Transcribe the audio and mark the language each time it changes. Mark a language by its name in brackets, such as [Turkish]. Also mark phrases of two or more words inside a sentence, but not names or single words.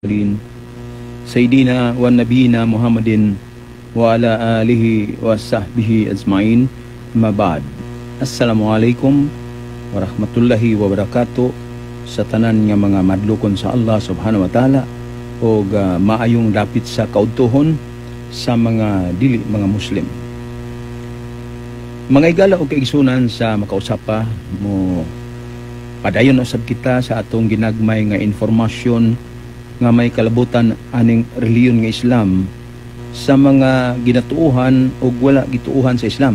[Arabic] سيدنا ونبينا محمد وعلى آله وصحبه أجمعين. [Cebuano] Mabad. [Arabic] السلام عليكم ورحمة الله وبركاته [Cebuano] sa tanan nga mga madlukon sa Allah [Arabic] سبحانه وتعالى [Cebuano] o maayong lapit sa kaudtuhon sa mga dili mga Muslim. Mga igala o kaigsunan sa makausapa mo padayon usab kita sa atong ginagmay nga informasyon nga may kalabutan aning reliyon nga Islam sa mga ginatuuhan o wala gituuhan sa Islam.